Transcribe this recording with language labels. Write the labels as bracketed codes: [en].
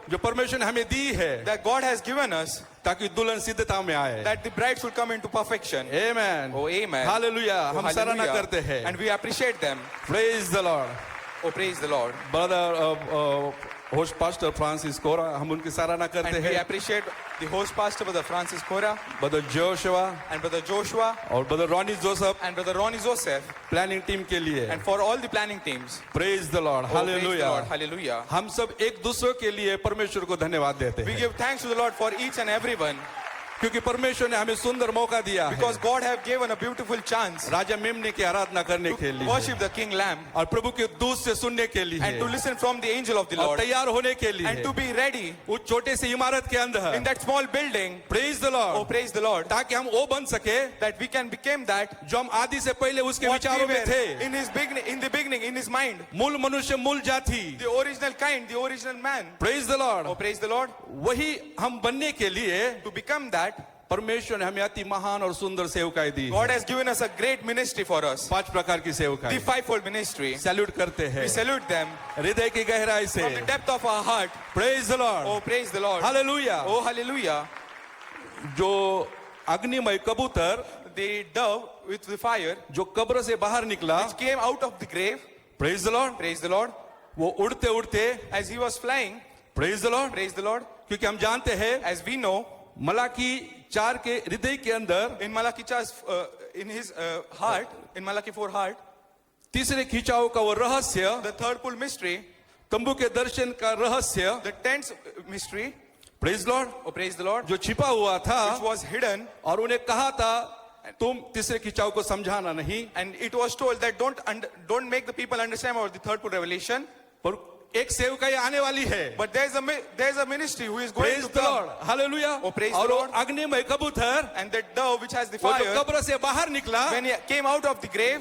[hi] जो परमेश्वर ने हमें दी है, [en] that God has given us, [hi] ताकि दुल्हन सिद्धता में आए। [en] that the bride should come into perfection. [hi] Amen. [en] Oh, amen. [hi] Hallelujah. [en] Oh, [hi] हम सराहना [en] hallelujah. [hi] करते हैं। [en] And we appreciate them. Praise the Lord. Oh, praise the Lord. [hi] Brother host pastor Francis कोरा, हम उनकी सराहना करते [en] And we [hi] हैं। [en] appreciate the host pastor, Brother Francis Cora, brother Joshua and Brother Joshua, [hi] और brother Ronnie Joseph [en] and Brother Ronnie Joseph, [hi] planning team के लिए। [en] and for all the planning teams. Praise the Lord, Oh, praise the [hi] hallelujah. [en] Lord. Hallelujah. [hi] हम सब एक दूसरे के लिए परमेश्वर को धन्यवाद देते [en] We [hi] हैं, [en] give thanks to the Lord for each and every one, [hi] क्योंकि परमेश्वर ने हमें सुंदर मौका दिया है [en] because God have given a beautiful chance [hi] राजा मेमने की आराधना करने के [en] to [hi] लिए [en] worship the King Lamb [hi] और प्रभु के दूत से सुनने के लिए [en] and to listen from the angel of the [hi] और [en] Lord [hi] तैयार होने के लिए [en] and to be ready [hi] उस छोटे से इमारत के [en] in [hi] अंदर। [en] that small building. Praise the Oh, Lord, praise the Lord. [hi] ताकि हम वो बन सके [en] That we can become that [hi] जो हम आदि से पहले उसके [en] what we [hi] विचारों में [en] were [hi] थे। [en] in the beginning, in his mind, [hi] मूल मनुष्य, मूल जाति। [en] the original kind, the original man. Praise the Lord. Oh, praise the Lord. [hi] वही हम बनने के लिए [en] To become that, [hi] परमेश्वर ने हमें अति महान और सुंदर सेवकाई दी। [en] God has given us a great ministry for us. [hi] 5 प्रकार की [en] The [hi] सेवकाई [en] fivefold ministry. [hi] सैल्यूट करते हैं [en] We salute them [hi] हृदय की गहराई से। [en] from the depth of our heart. Praise the Lord, Oh, praise the Lord. [hi] Hallelujah. [en] Oh, hallelujah. [hi] जो अग्निमय कबूतर [en] The dove with the fire [hi] जो कब्र से बाहर निकला, [en] which came out of the grave. Praise the Lord, Praise the Lord. [hi] वो उड़ते उड़ते, [en] As he was flying, praise the Lord, praise the Lord. [hi] क्योंकि हम जानते हैं [en] As we know, [hi] मलाकी 4 के हृदय के अंदर [en] in in his heart, in Malachi 4 heart, [hi] तीसरे खिंचाव का वो रहस्य, [en] the third pull mystery, [hi] तंबू के दर्शन का रहस्य, [en] the tenth mystery, praise Lord, oh, praise the Lord, [hi] जो छिपा हुआ था [en] which was hidden, [hi] और उन्हें कहा था तुम तीसरे खिंचाव को समझाना नहीं, [en] and it was told that don't make the people understand about the third pull revelation, [hi] पर एक सेवकाई आने वाली है। [en] but there's a ministry who is going praise to the Lord, come, [hi] hallelujah. [en] Oh, praise the [hi] और वो [en] Lord. [hi] अग्निमय कबूतर [en] and that dove which has the [hi] वो जो [en] fire, [hi] कब्र से बाहर निकला, [en] when he came out of the grave,